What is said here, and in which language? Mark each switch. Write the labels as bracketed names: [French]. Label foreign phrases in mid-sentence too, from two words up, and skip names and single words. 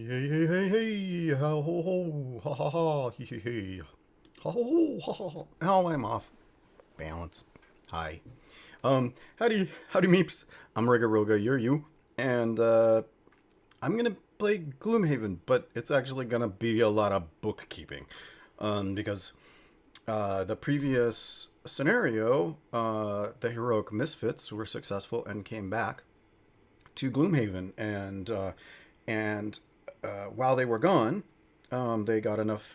[English] hey, hey, hey, ho, ho, ho, ha, ha, ha, he, he, he, ha, ho, ho, ha, ha, ha. Oh, I'm off balance. Hi. Howdy meeps. I'm Rigaroga, you're you. And, I'm gonna play Gloomhaven, but it's actually gonna be a lot of bookkeeping. Because, the previous scenario, the heroic misfits were successful and came back to Gloomhaven, and while they were gone, they got enough.